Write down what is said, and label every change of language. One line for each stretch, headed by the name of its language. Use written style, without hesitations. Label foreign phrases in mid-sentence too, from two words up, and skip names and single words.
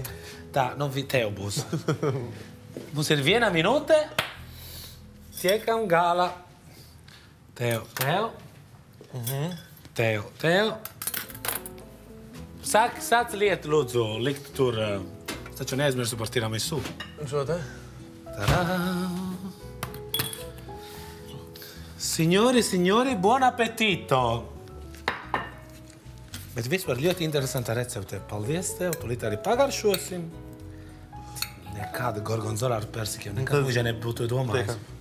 Latvian: Tā, nu, tev būs. Mums ir 1 minūte. Tiekam gala. Tev. Sāc lietu, lūdzu, likt tur. Taču neaizmirsu par tiramisu. Un šo te?
Italian: Signori, buon appetito!
Latvian: Bet vispār ļoti interesanta recepte. Paldies tev, tūlīt arī pagaršosim. Nekāda gorgonzola ar persikiem, nekad mūžā nebūtu domājis.